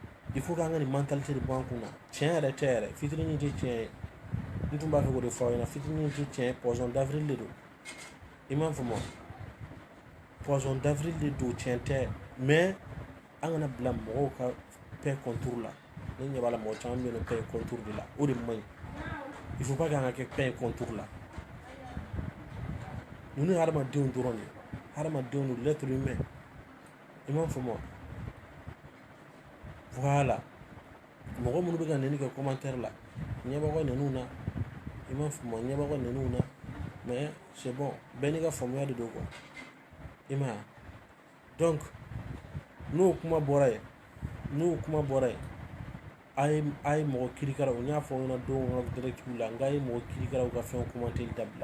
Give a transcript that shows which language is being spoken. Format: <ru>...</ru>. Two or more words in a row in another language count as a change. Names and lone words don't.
<fr>il faut</fr> <bm>k'an ka nin mentalité de bɔ an kun na tiɲɛ yɛrɛ tɛ yɛrɛ fitinin tɛ tiɲɛ ye n tun b'a fɛ k'o de fɔ aw ɲɛna fitinin tɛ tiɲɛ ye</bm> <fr>poisson d'avril</fr> <bm>de don i m'a faamu</bm> <fr>poisson d'avril</fr> <bm>de don tiɲɛ tɛ mais an kana bila mɔgɔw ka</bm> <fr>paix contour</fr> <bm>la ne ɲɛ b'a la mɔgɔ caman bɛ yen nɔ</bm> <fr>paix contour</fr> <bm>de la o de man ɲi</bm> <fr>il faut pas</fr> <bm>k'an ka kɛ</bm> <fr>paix contour</fr> <bm>la ninnu ye hadamadenw dɔrɔn de ye hadamadenw don</bm> <fr>l'être humain</fr> <bm>i m'a faamu voilà mɔgɔ minnu bɛ ka nɛni kɛ commentaire la ɲɛbagaw nɛniw na i m'a faamu ɲɛbagaw nɛniw na</bm> <fr>mais c'est bon</fr> <bm>bɛɛ n'i ka faamuya de don quoi i m'a ye donc n'o kuma bɔra yen a ye mɔgɔ kirikaraw n y'a fɔ aw ɲɛna don ka directives la n k'a ye mɔgɔ kirikaraw ka fɛn commenter dabila</bm>